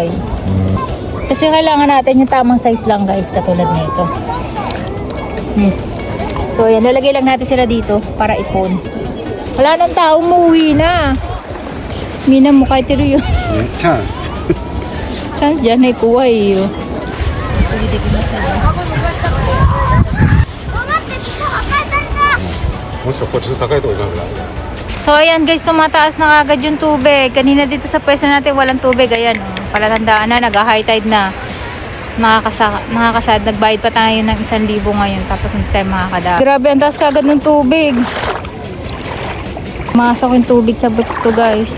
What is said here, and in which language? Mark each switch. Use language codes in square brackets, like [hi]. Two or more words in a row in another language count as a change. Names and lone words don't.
[tl] Kasi kailangan natin yung tamang size lang guys, katulad nito. So ayan, lalagay lang natin sila dito para ipon. Wala nang tao, umuwi na. Mina mo kay tiro yun. Chance. Chance dyan ay kuha eh. Pwede ko na sila. [ja] もうちょっとこっちの高いところになるな。 [tl] So ayan guys, tumataas na agad yung tubig. Kanina dito sa pwesto natin walang tubig. Ayan, oh. Palatandaan na, nag- [en] high tide [tl] na. Makakasad, nagbayad pa tayo ng 1,000 ngayon. Tapos hindi tayo makakadaan. Grabe, ang taas kagad ng tubig. Masok yung tubig sa boots ko guys.